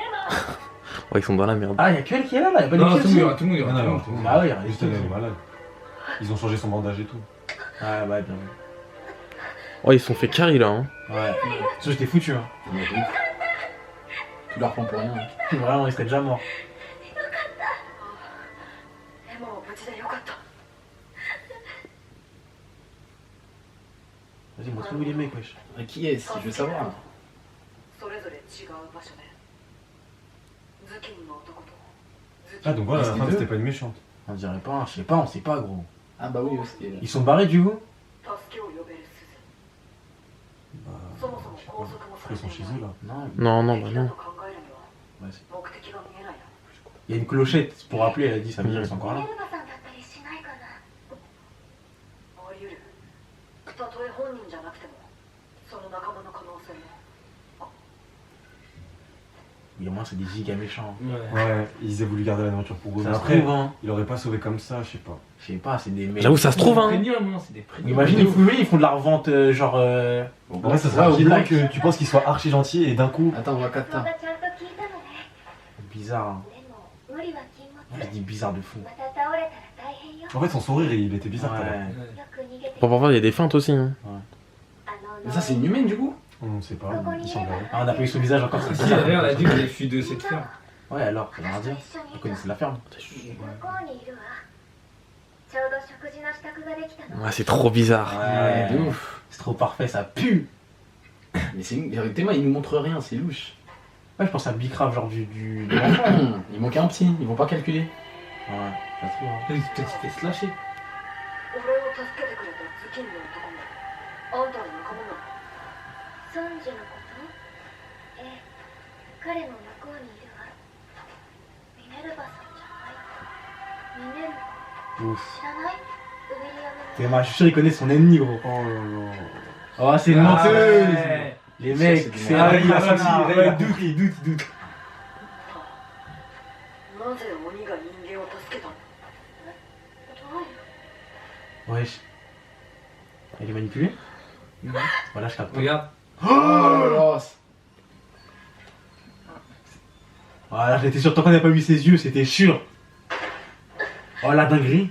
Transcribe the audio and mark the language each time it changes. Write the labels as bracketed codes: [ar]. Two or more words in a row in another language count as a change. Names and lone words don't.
[fr] ouais, ils sont dans la merde. Ah, il y a que elle qui est là, là. Il y a pas Non, de tout le monde, tout le monde, Non, non, tout le monde. Ah, ouais, il y a Juste elle est malade. Ils ont changé son bandage et tout. Ah, ouais, bien. Oh, ils se sont fait carry là. Hein. Ouais. Ça, j'étais foutu, hein. Mais de ouf. Tout leur plan pour rien. Vraiment, il serait déjà mort. [ja] でも無事でよかった [fr] Vas-y, montre-nous les mecs, wesh. Ah, qui est-ce? Je veux savoir. [ja] それぞれ違う場所で頭巾の男と [fr] Ah, donc voilà, Ah, la c'était femme deux. c'était pas une méchante. On dirait pas, je sais pas, on sait pas, gros. Ah bah oui, c'était là. Ils sont barrés, du coup? [ja] 助けを呼べる鈴 [fr] Bah, [ja] そもそも [fr] je sais [ja] 拘 [fr] pas. [ja] 束も [fr] Je [ja] さ [fr] crois [ja] れ [fr] qu'ils [ja] て [fr] sont [ja] い [fr] chez [ja] ない [fr] eux là. Non. Non, non, bah [ja] 敵だ [fr] non. [ja] と考えるには [fr] Ouais, c'est- [ja] 目的が見えないな [fr] Il y a une clochette pour appeler, elle a dit, ça veut dire qu'ils sont encore [ja] エ [fr] là. [ja] ルバさんだったりしないかなあり得るたとえ本人じゃなくてもその仲間の可能性も [fr] Mais au moins, c'est des gigas méchants. Ouais. Ouais, ils aient voulu garder la nourriture pour eux. Ça Mais se après, trouve, hein. il aurait pas sauvé comme ça, je sais pas. Je sais pas, c'est des mecs. J'avoue, ça se trouve, hein. Premium, non, c'est des premiums. Imagine, ils font de la revente, genre. Bon, En vrai, ça ouais, serait au bizarre black. que tu penses qu'il soit archi gentil et d'un coup. Attends, on voit 4 [ja] そんなちゃんと聞いたのね [fr] Bizarre, hein. [ja] でも無理は禁物 [fr] Je dis bizarre de fou. [ja] また倒れたら大変よ [fr] En fait, son sourire, il était bizarre. tout à l'heure. Ouais. [ja] よく逃げて [fr] Pour parfois, il y a des feintes aussi. Hein. [ja] あの [fr] Mais ça, c'est une humaine du coup? On sait pas, il semblerait. Ah, on a pas eu son visage encore, c'est Si, d'ailleurs, elle a dit que vous avez fui de cette ferme. Ouais, alors, ça veut rien [ja] 私と [fr] dire. [ja] 一緒に [fr] Vous connaissez la ferme? [ja] 向こうにいるわちょうど食事の支度ができたの [fr] Ouais, c'est trop bizarre. Ouais, de ouf. C'est trop parfait, ça pue. Mais c'est tellement il nous montre rien, c'est louche. Ouais, je pense à Bicrave, genre de l'enfant. Il manquait un petit, ils vont pas calculer. Ouais, pas trop. Hein. Peut-être qu'il fait slasher. [ja] 俺を助けてくれたズキンの男もあんたの仲間なの？ソンジュのことええ、彼の向こうにいるわ。ミネルヴァさんじゃない。ミネルヴァ [fr] Ouf. [ja] 知らない？ウィリアム [fr] Et moi, je suis sûr, il connaît son ennemi, gros. Oh là là. Oh, c'est une menteuse. Les mecs, c'est Ah, un il a senti, ouais, il doute. [ja] なぜ鬼が人間を助けたの？ [fr] Wesh. Elle est manipulée Voilà, je capte. Regarde. Oh là là. Voilà, j'étais sûr, tant qu'on n'a pas vu ses yeux, c'était sûr. Oh, la dinguerie.